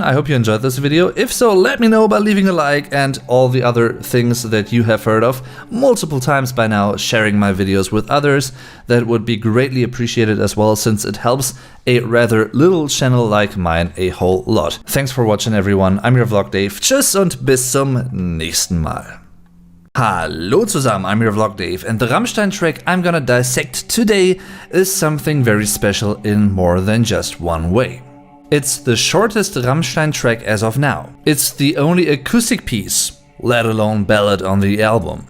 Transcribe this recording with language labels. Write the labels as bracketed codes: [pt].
[en] I hope you enjoyed this video. If so, let me know by leaving a like and all the other things that you have heard of multiple times by now, sharing my videos with others. That would be greatly appreciated as well, since it helps a rather little channel like mine a whole lot. Thanks for watching everyone. I'm your Vlog Dave. [de] Tschüss und bis zum nächsten Mal. Hallo zusammen, [en] I'm your Vlog Dave, and the Rammstein track I'm gonna dissect today is something very special in more than just one way. It's the shortest Rammstein track as of now. It's the only acoustic piece, let alone ballad, on the album.